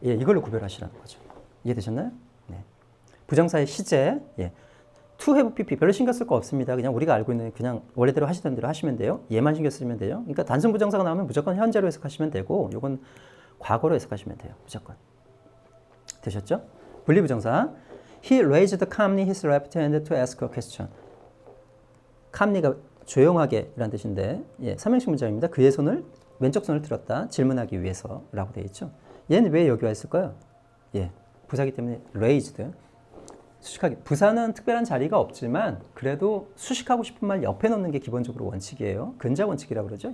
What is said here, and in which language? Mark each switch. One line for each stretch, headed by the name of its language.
Korean: 예, 이걸로 구별하시라는 거죠. 이해되셨나요? 네. 부정사의 시제, 예.
English: to have pp
Korean: 별로 신경 쓸 거 없습니다. 그냥 우리가 알고 있는 그냥 원래대로 하시던 대로 하시면 돼요. 얘만 신경 쓰면 돼요. 그러니까 단순 부정사가 나오면 무조건 현재로 해석하시면 되고 요건 과거로 해석하시면 돼요. 무조건. 되셨죠? 분리부정사.
English: He raised calmly his left hand to ask a question.
Korean: calmly가 조용하게 라는 뜻인데 예, 삼형식 문장입니다. 그의 손을 왼쪽 손을 들었다. 질문하기 위해서라고 되어 있죠. 얘는 왜 여기 와 있을까요? 예, 부사기 때문에 raised. 수식하기. 부사는 특별한 자리가 없지만 그래도 수식하고 싶은 말 옆에 넣는 게 기본적으로 원칙이에요. 근자 원칙이라고 그러죠.